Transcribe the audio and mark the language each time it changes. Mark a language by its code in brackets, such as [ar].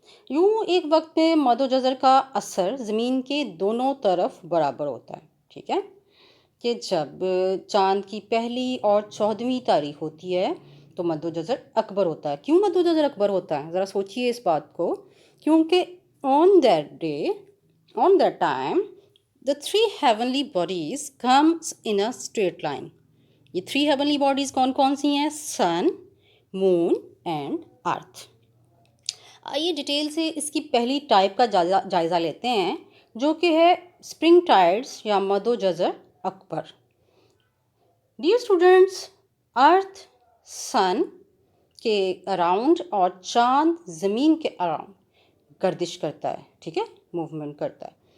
[hi] यूँ एक वक्त में मद्दो जज़र का असर ज़मीन के दोनों तरफ बराबर होता है, ठीक है। कि जब चाँद की पहली और 14वीं तारीख होती है तो मद्दो जज़र अकबर होता है। क्यों मद्दो जज़र अकबर होता है, ज़रा सोचिए इस बात को। [en] क्योंकि on that day, on that time, the 3 heavenly bodies comes in a straight line. [hi] ये 3 heavenly bodies कौन कौन सी हैं? सन, मून एंड अर्थ। आइए डिटेल से इसकी पहली टाइप का जायज़ा लेते हैं, जो कि है स्प्रिंग टाइड्स या मद्दो जज़र अकबर। डियर स्टूडेंट्स, अर्थ सन के अराउंड और चाँद ज़मीन के अराउंड गर्दिश करता है, ठीक है, मूवमेंट करता है।